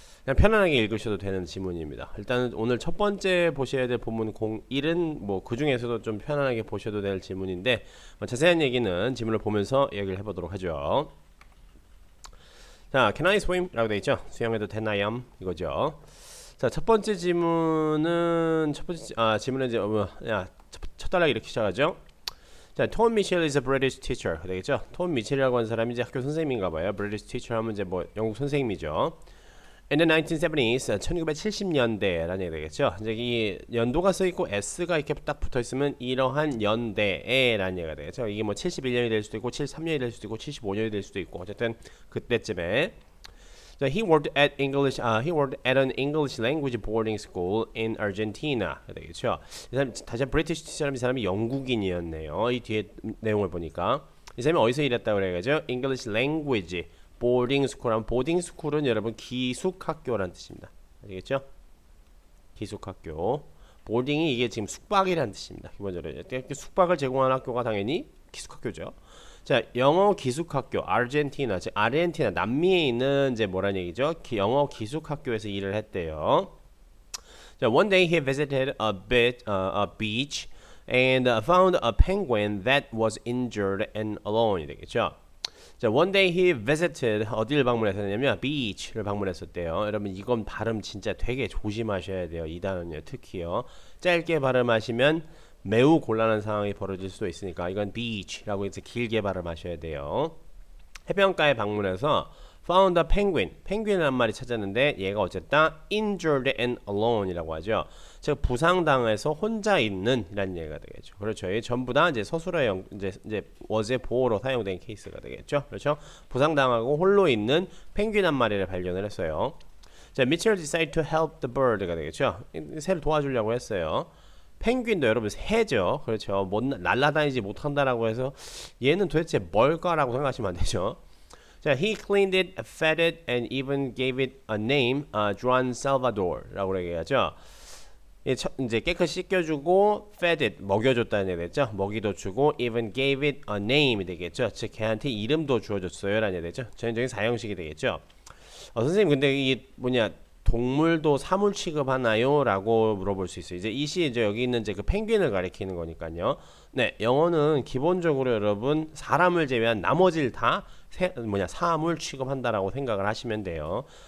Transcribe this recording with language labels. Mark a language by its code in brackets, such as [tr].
[ko] 그냥 편안하게 읽으셔도 되는 지문입니다. 일단 오늘 첫 번째 보셔야 될 본문 01은 뭐 그 중에서도 좀 편안하게 보셔도 될 지문인데 자세한 얘기는 지문을 보면서 얘기를 해보도록 하죠. 자, [en] Can I swim? [ko] 라고 되어 있죠. 수영해도 되나요? 이거죠. 자, 첫 번째 지문은 지문은 이제 첫 단락 이렇게 시작하죠. [en] 자, Tom Mitchell is a British teacher [ko] 되겠죠. 톰 미첼이라고 하는 사람이 이제 학교 선생님인가 봐요. [en] British teacher [ko] 하면 이제 뭐 영국 선생님이죠. [en] In the 1970s, [ko] 1970년대라는 얘기 되겠죠. 이제 이 연도가 써 있고 S가 이렇게 딱 붙어 있으면 이러한 연대에라는 얘기가 되겠죠. 이게 뭐 71년이 될 수도 있고 73년이 될 수도 있고 75년이 될 수도 있고 어쨌든 그때쯤에 [en] he worked at an English language boarding school in Argentina. [ko] 되겠죠. 이 사람 다시 브리티시 티처럼 이 사람이 영국인이었네요. 이 뒤에 내용을 보니까 이 사람이 어디서 일했다고 그래가지고 [en] English language boarding school. [ko] 보딩 스쿨은 여러분 기숙학교라는 뜻입니다. 아시겠죠? 기숙학교. 보딩이 이게 지금 숙박이라는 뜻입니다. 기본적으로 숙박을 제공하는 학교가 당연히 기숙학교죠. 자, 영어 기숙학교 아르헨티나, 즉 아르헨티나 남미에 있는 이제 뭐란 얘기죠? 영어 기숙학교에서 일을 했대요. [en] 자, one day he visited a beach and found a penguin that was injured and alone. [ko] 되겠죠? 자, [en] one day he visited [ko] 어디를 방문했었냐면 beach를 방문했었대요. 여러분 이건 발음 진짜 되게 조심하셔야 돼요. 이 단어는요, 특히요. 짧게 발음하시면 매우 곤란한 상황이 벌어질 수도 있으니까 이건 beach라고 해서 길게 발음하셔야 돼요. 해변가에 방문해서 [en] found a penguin, [ko] 펭귄을 한 마리 찾았는데 얘가 어쨌다 [en] injured and alone [ko] 이라고 하죠. 즉 부상당해서 혼자 있는 이라는 얘기가 되겠죠. 그렇죠. 이 전부 다 이제 서술어형 이제 was의 보호로 사용된 케이스가 되겠죠. 그렇죠. 부상당하고 홀로 있는 펭귄 한 마리를 발견을 했어요. [en] 자, Mitchell decided to help the bird가 [ko] 되겠죠. 새를 도와주려고 했어요. 펭귄도 여러분 새죠. 그렇죠. 날아다니지 못한다라고 해서 얘는 도대체 뭘까라고 생각하시면 안 되죠. [en] 자, he cleaned it, fed it, and even gave it a name, Juan Salvador [ko] 라고 얘기하죠. 이제 깨끗이 씻겨주고, [en] fed it, [ko] 먹여줬다는 얘기 됐죠. 먹이도 주고, [en] even gave it a name [ko] 이 되겠죠. 즉, 걔한테 이름도 주어줬어요라는 얘기 되죠. 전형적인 사형식이 되겠죠. 선생님, 근데 이 동물도 사물 취급하나요? 라고 물어볼 수 있어요. 이제 이시 이제 여기 있는 이제 그 펭귄을 가리키는 거니까요. 네, 영어는 기본적으로 여러분 사람을 제외한 나머지를 다 사물 취급한다라고 생각을 하시면 돼요.